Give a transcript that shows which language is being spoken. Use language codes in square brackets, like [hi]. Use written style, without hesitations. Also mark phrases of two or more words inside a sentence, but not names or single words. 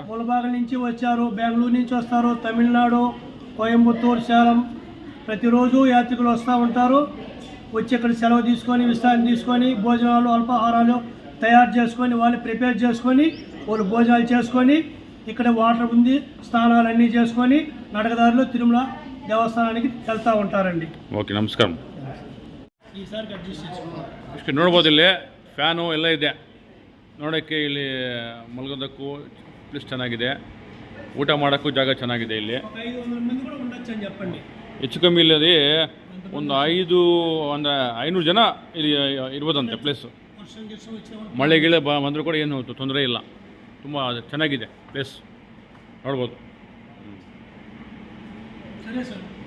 [te] ములబాగల్ నుంచి వచ్చారు, బెంగళూరు నుంచి వస్తారు, తమిళనాడు, కోయంబత్తూరు, సేలం ప్రతిరోజు యాత్రికులు వస్తూ ఉంటారు. వచ్చి ఇక్కడ సెలవు తీసుకొని విశ్రాంతి తీసుకొని భోజనాలు అల్పాహారాలు తయారు చేసుకొని వాళ్ళు ప్రిపేర్ చేసుకొని వాళ్ళు భోజనాలు చేసుకొని ఇక్కడ వాటర్ ఉంది స్నానాలు అన్నీ చేసుకొని నడకదారిలో తిరుమల దేవస్థానానికి వెళ్తూ ఉంటారండి. [kn] ಓಕೆ ನಮಸ್ಕಾರ. ಈಸಾರಿ ಅಡ್ಜಸ್ಟ್ చేసుకోవాలి. ಇಷ್ಟು ನೋಡ್ಬೋದು ಇಲ್ಲಿ ಫ್ಯಾನು ಎಲ್ಲ ಇದೆ. ನೋಡೋಕ್ಕೆ ಇಲ್ಲಿ ಮಲಗೋದಕ್ಕೂ ಪ್ಲೇಸ್ ಚೆನ್ನಾಗಿದೆ, ಊಟ ಮಾಡೋಕ್ಕೂ ಜಾಗ ಚೆನ್ನಾಗಿದೆ. ಇಲ್ಲಿ [te] 500 [kn] ಮಂದಿ ಕೂಡ [te] ఉండొచ్చు అని చెప్పండి. [kn] ಹೆಚ್ಚು ಕಮ್ಮಿ ಇಲ್ಲಿ ಒಂದು 500 ಜನ ಇಲ್ಲಿ ಇರ್ಬೋದಂತೆ ಪ್ಲೇಸು. ಮಳೆ ಗಿಳೆ ಬಂದರೂ ಕೂಡ ಏನು ತೊಂದರೆ ಇಲ್ಲ, ತುಂಬ ಚೆನ್ನಾಗಿದೆ ಪ್ಲೇಸ್, ನೋಡ್ಬೋದು. ಸರಿ ಸರ್.